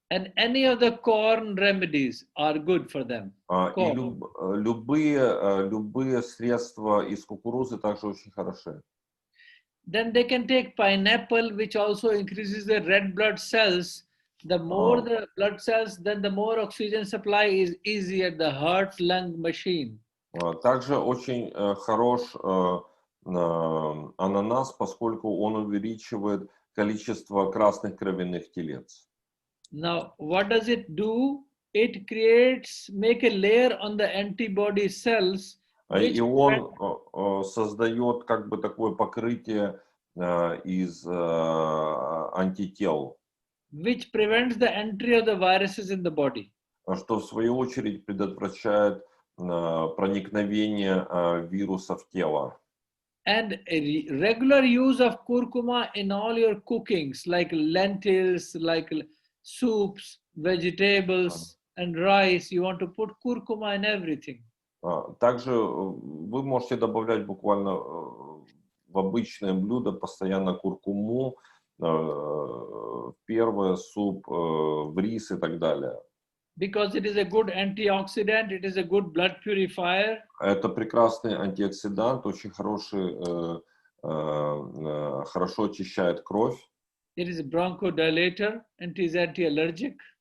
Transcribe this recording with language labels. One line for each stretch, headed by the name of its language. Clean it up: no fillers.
English: And any of the corn remedies are good for them.
Russian: И любые средства из кукурузы также очень хороши.
English: Then they can take pineapple, which also increases the red blood cells. The more the blood cells, then the more oxygen supply is easy at the heart-lung machine.
Russian: Также очень хорош ананас, поскольку он увеличивает количество красных кровяных телец.
English: Now, what does it do? It make a layer on the antibody cells.
Russian: И он создает как бы такое покрытие из антител,
English: Which prevents the entry of the viruses in the body.
Russian: Что в свою очередь предотвращает проникновение вируса в тело.
English: And regular use of curcuma in all your cookings, like lentils, like soups, vegetables, and rice, you want to put curcuma in everything.
Russian: Также вы можете добавлять буквально в обычное блюдо постоянно куркуму, в первый суп, в рис и так далее.
English: Because it is a good antioxidant, it is a good blood purifier.
Russian: Это прекрасный антиоксидант, очень хороший, хорошо очищает кровь.
English: It is a bronchodilator, and it is anti-allergic.